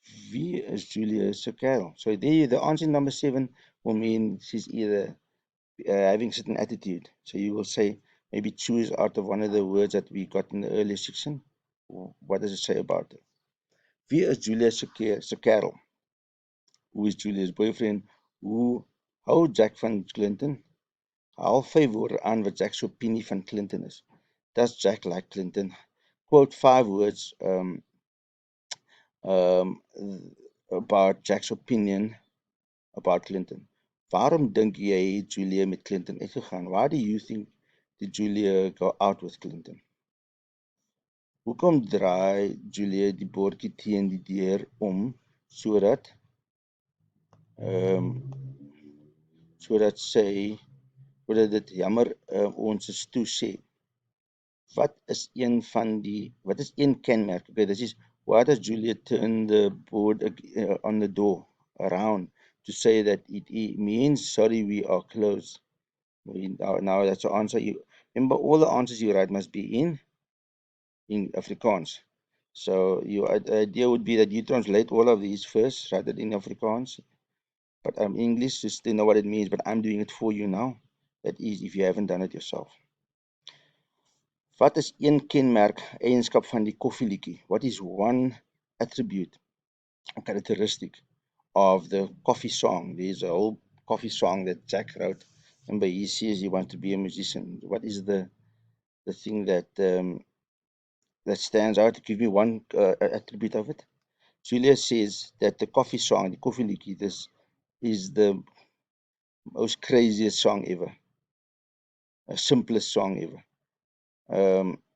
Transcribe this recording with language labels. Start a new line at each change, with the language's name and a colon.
Afrikaans: Wie is Julia se kerel?
English: So there, the answer number 7 will mean she's either having certain attitude. So you will say, maybe choose out of one of the words that we got in the earlier section. What does it say about it?
Afrikaans: Wie is Julia se kerel?
English: Who is Julia's boyfriend?
Afrikaans: Who hou Jack van Clinton? Haal 5 woorde aan wat Jack se opinie van Clinton is.
English: Does Jack like Clinton? Quote 5 words about Jack's opinion about Clinton.
Afrikaans: Waarom dink jy het Julia met Clinton uitgegaan?
English: Why do you think did Julia go out with Clinton?
Afrikaans: Hoekom draai Julia die bordjie teen die deur om sodat dit jammer ons is toe sê? Wat is een kenmerk?
English: Okay, this is why does Julia turn the board on the door around to say that it means sorry we are closed? Now that's the answer. You remember all the answers you write must be in Afrikaans. So your idea would be that you translate all of these first, write it in Afrikaans. But English, just to know what it means, but I'm doing it for you now. That is if you haven't done it yourself.
Afrikaans: Wat is een kenmerk, eienskap van die koffieliedjie?
English: What is one attribute, characteristic of the coffee song? There's a whole coffee song that Jack wrote. Remember, he says he wants to be a musician. What is the thing that that stands out? Give me one attribute of it. Julia says that the coffee song, the Coffee Liedjie, this is the most craziest song ever, the simplest song ever.